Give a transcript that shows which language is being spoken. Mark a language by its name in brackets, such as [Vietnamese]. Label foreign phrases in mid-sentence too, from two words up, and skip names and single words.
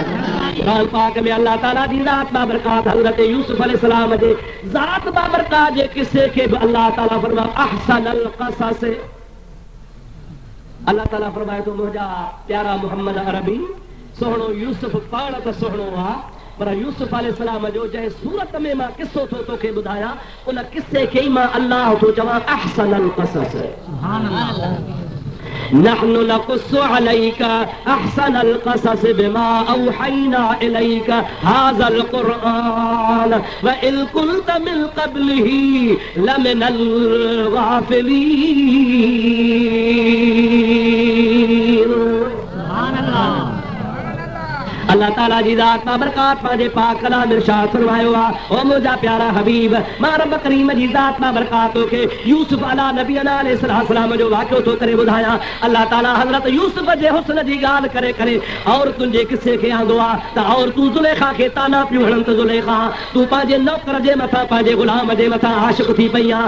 [Sindhi] क़ुरान पाक में अल्लाह ताला जी ज़ात बाबरकात हज़रत यूसुफ अलैहिस्सलाम जे ज़ात बाबरकात जे किस्से खे बि अल्लाह ताला फरमाए [Arabic] أحسن القصص. [Sindhi] अल्लाह ताला फरमाए थो मुंहिंजा प्यारा मोहम्मद अरबी सोहणो यूसुफ पाण त सुहिणो आहे, पर यूसुफ अलैहिस्सलाम जो जंहिं सूरत में मां किस्सो थो तोखे ॿुधायां उन किस्से खे ई मां अल्लाह थो चवां [Arabic] أحسن القصص. نحن نقص عليك أحسن القصص بما أوحينا إليك هذا القرآن وإن كنت من قبله لمن الغافلين. [Sindhi] अल्लाह ताला जी ज़ात बाबरकात पंहिंजे पाक कलाम इरशाद फरमायो आहे ओ मुंहिंजा प्यारा हबीब मां रब करीम जी ज़ात बाबरकात खे यूसुफ [Arabic] على نبي عليه السلام [Sindhi] जो वाक़ियो थो करे ॿुधायां। अल्लाह ताला हज़रत यूसुफ जे हुस्न जी ॻाल्हि करे करे और तुंहिंजे किस्से खे आंदो आहे त और तूं ज़ुलेखा खे ताना पियो हणनि त ज़ुलेखा तूं पंहिंजे नौकर जे मथां पंहिंजे ग़ुलाम जे मथां आशिक़ थी पई आहे।